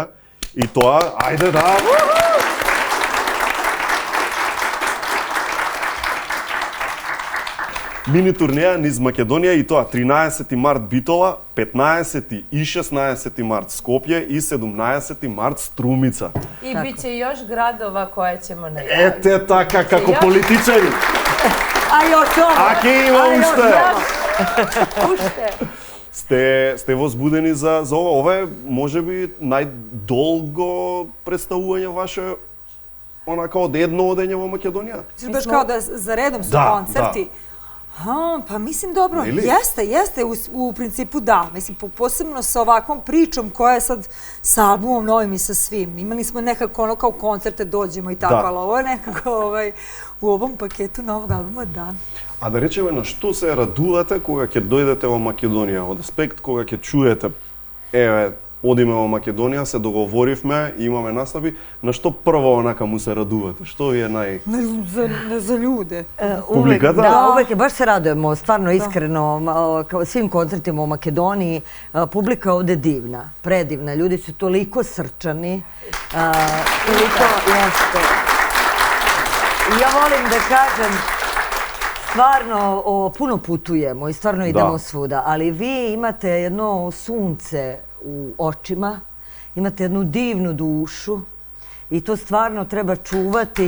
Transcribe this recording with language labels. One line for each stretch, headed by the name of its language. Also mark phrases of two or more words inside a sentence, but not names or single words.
Macedonian: И тоа, ајде да! Мини турнеја низ Македонија и тоа 13 март Битола, 15 и 16 март Скопје и 17 март Струмица.
Serbian: И биće još gradova koje ćemo najaviti.
Macedonian: Ете така, како политичари.
Serbian: A još ovo!
Macedonian: А ке има уште? Ušte. Сте возбудени за ова? Ова е можеби најдолго представување ваше онака од едно одење во Македонија?
Serbian: Baš kao da za redom su koncerti. Pa mislim dobro, jeste, u principu da. Mislim, posebno sa ovakvom pričom koja je sad sa albumom novim i sa svim. Imali smo nekako ono kao koncerte dođemo i tako, ali ovo je nekako u ovom paketu novog albuma, da.
Macedonian: А да речеме, на што се радувате кога ќе дојдете во Македонија? Од аспект кога ќе чуете, еве, одиме во Македонија, се договоривме, имаме настави, на што прво онака му се радувате? Што ви е
Serbian: За ljude.
Macedonian: Публиката?
Serbian: Da, uvek baš se radujemo, stvarno iskreno, kao svim koncertima u Makedoniji. Publika je ovde divna, predivna, ljudi su toliko srčani, toliko jeste. I ja volim da kažem, stvarno puno putujemo i stvarno idemo svuda, ali vi imate jedno sunce u očima, imate jednu divnu dušu i to stvarno treba čuvati.